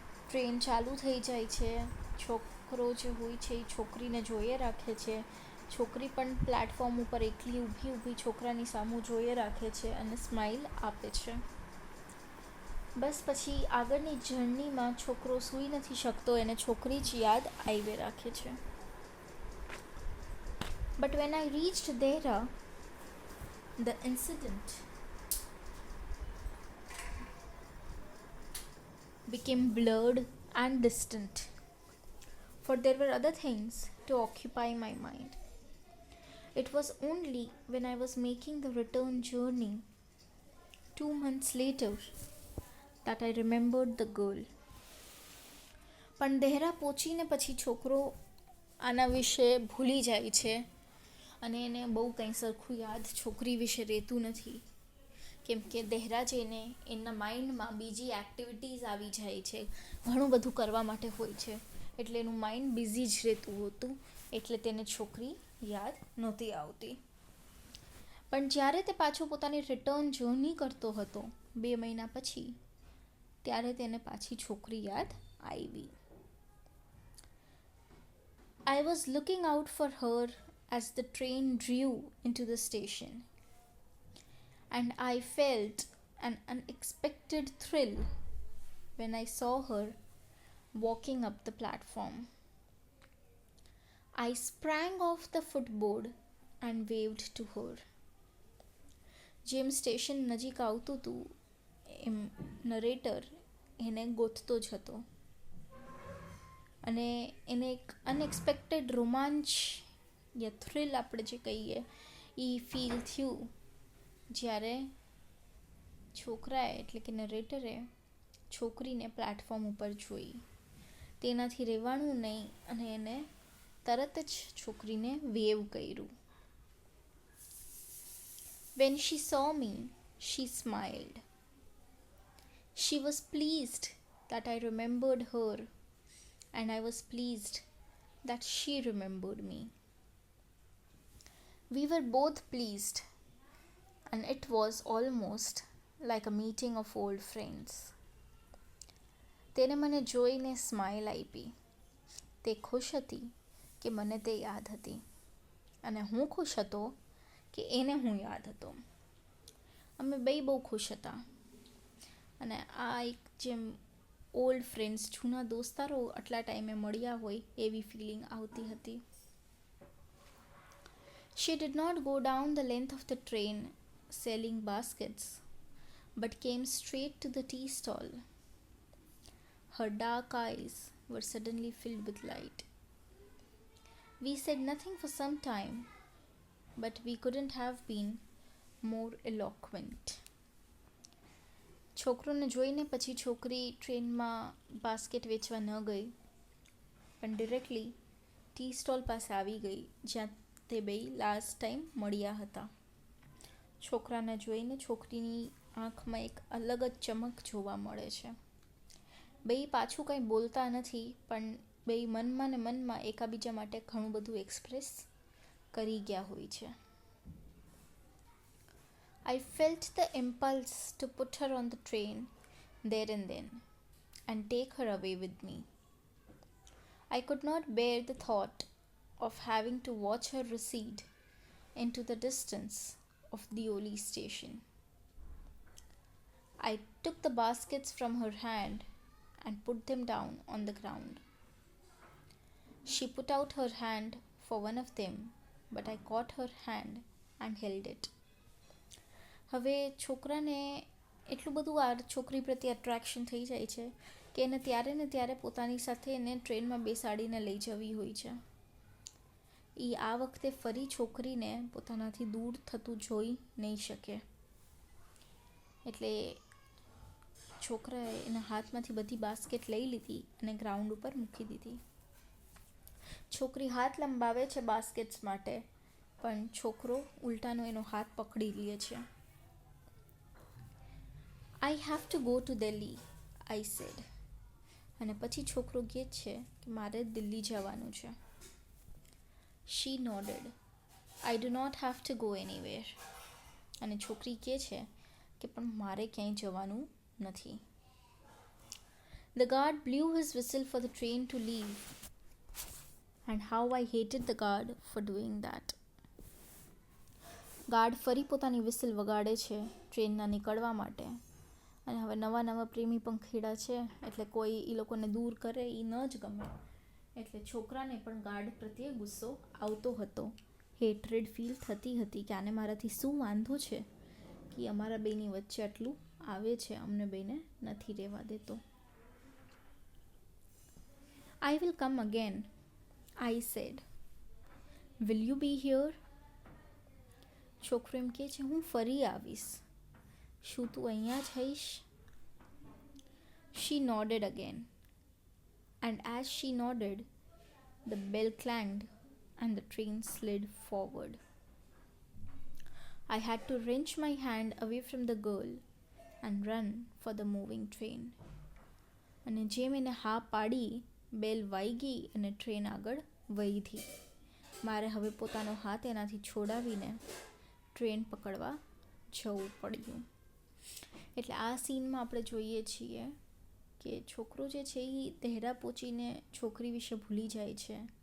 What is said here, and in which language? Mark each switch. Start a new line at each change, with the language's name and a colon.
Gujarati: Train ચાલુ થઈ જાય છે. છોકરો જે હોય છે એ છોકરીને જોઈએ રાખે છે. છોકરી પણ પ્લેટફોર્મ ઉપર એકલી ઊભી છોકરાની સામું જોઈએ રાખે છે અને સ્માઇલ આપે છે. બસ પછી આગળની જર્નીમાં છોકરો સૂઈ નથી શકતો, એને છોકરી જ યાદ આવ્યા રાખે છે.
English: But when I reached Dehra, the incident became blurred and distant, for there were other things to occupy my mind. It was only when I was making the return journey 2 months later that I remembered the girl.
Gujarati: પણ દેહરા પહોંચીને પછી છોકરો આના વિશે ભૂલી જાય છે અને એને બહુ કંઈ સરખું યાદ છોકરી વિશે રહેતું નથી, કેમ કે દેહરા જઈને એના માઇન્ડમાં બીજી એક્ટિવિટીઝ આવી જાય છે, ઘણું બધું કરવા માટે હોય છે, એટલે એનું માઇન્ડ બિઝી જ રહેતું હતું, એટલે તેને છોકરી યાદ નહોતી આવતી. પણ જ્યારે તે પાછો પોતાની રિટર્ન જર્ની કરતો હતો 2 મહિના પછી, ત્યારે તેને પાછી છોકરી યાદ આવી.
English: I was looking out for her as the train drew into the station, and I felt an unexpected thrill when I saw her walking up the platform. I sprang off the footboard and waved to her.
Gujarati: જેમ station નજીક આવતું હતું એમ narrator એને ગોતતો જ હતો અને એને એક અનએક્સપેક્ટેડ રોમાંચ યા થ્રિલ આપણે જે કહીએ એ ફીલ થયું જ્યારે છોકરાએ એટલે કે નરેટરે છોકરીને પ્લેટફોર્મ ઉપર જોઈ. તેનાથી રહેવાનું નહીં અને એને તરત જ છોકરીને વેવ કર્યું.
English: When she saw me, she smiled. She was pleased that I remembered her, and I was pleased that she remembered me. We were both pleased, and it was almost like a meeting of old friends.
Gujarati: તેને મને જોઈને smile આપી. તે ખુશ હતી કે મને તે યાદ હતી અને હું ખુશ હતો કે એને હું યાદ હતો. અમે બે બહુ ખુશ હતા અને આ એક જેમ ઓલ્ડ ફ્રેન્ડ્સ, જૂના દોસ્તારો આટલા ટાઈમે મળ્યા હોય એવી ફિલિંગ આવતી હતી.
English: She did not go down the length of the train selling baskets, but came straight to the tea stall. Her dark eyes were suddenly filled with light. We said nothing for some time, but we couldn't have been more eloquent.
Gujarati: છોકરોને જોઈને પછી છોકરી ટ્રેનમાં basket વેચવા ન ગઈ, પણ directly tea stall પાસે આવી ગઈ જ્યાં તે બે લાસ્ટ ટાઈમ મળ્યા હતા. છોકરાને જોઈને છોકરીની આંખમાં એક અલગ જ ચમક જોવા મળે છે. બે પાછું કંઈ બોલતા નથી, પણ બે મનમાં ને મનમાં એકાબીજા માટે ઘણું બધું એક્સપ્રેસ કરી ગયા હોય છે.
English: I felt the impulse to put her on the train there and then and take her away with me. I could not bear the thought of having to watch her recede into the distance of Deoli station. I took the baskets from her hand and put them down on the ground. She put out her hand for one of them, but I caught her hand and held it.
Gujarati: હવે છોકરાને એટલું બધું આ છોકરી પ્રત્યે attraction થઈ જાય છે કે એને ત્યારે ને ત્યારે પોતાની સાથે એને ટ્રેનમાં બેસાડીને લઈ જવી હોય છે. એ આ વખતે ફરી છોકરીને પોતાનાથી દૂર થતું જોઈ નહીં શકે. એટલે છોકરાએ એના હાથમાંથી બધી બાસ્કેટ લઈ લીધી અને ગ્રાઉન્ડ ઉપર મૂકી દીધી. છોકરી હાથ લંબાવે છે બાસ્કેટ્સ માટે, પણ છોકરો ઉલટાનો એનો હાથ પકડી લે છે.
English: I have to go to Delhi, I said.
Gujarati: અને પછી છોકરો કહે છે કે મારે દિલ્હી જવાનું છે.
English: She nodded. I do not have to go anywhere.
Gujarati: અને છોકરી કહે છે કે પણ મારે ક્યાંય જવાનું નથી.
English: The guard blew his whistle for the train to leave. And how I hated the guard for doing that.
Gujarati: Guard ફરી પોતાની વિસલ વગાડે છે ટ્રેનના નીકળવા માટે. અને હવે નવા નવા પ્રેમી પંખીડા છે એટલે કોઈ એ લોકોને દૂર કરે એ ન જ ગમે. એટલે છોકરાને પણ ગાર્ડ પ્રત્યે ગુસ્સો આવતો હતો. હેટ્રેડ ફીલ થતી હતી કે આને મારાથી શું વાંધો છે કે અમારા બેની વચ્ચે આટલું આવે છે, અમને બેને નથી રહેવા દેતો. I will come again, I said. Will you be here? છોકરો એમ કહે છે હું ફરી આવીશ. શું તું અહીંયા જ હઈશ?
English: She nodded again. And as she nodded, the bell clanged and the train slid forward. I had to wrench my hand away from the girl and run for the moving train.
Gujarati: અને જેમ એને હા પાડી, બેલ વાગી અને train આગળ વધી. મારે હવે પોતાનો હાથ એનાથી છોડાવીને ટ્રેન પકડવા જવું પડ્યું. એટલે આ સીનમાં આપણે જોઈએ છીએ કે છોકરો જે છે એ તહેરા પહોંચીને છોકરી વિશે ભૂલી જાય છે.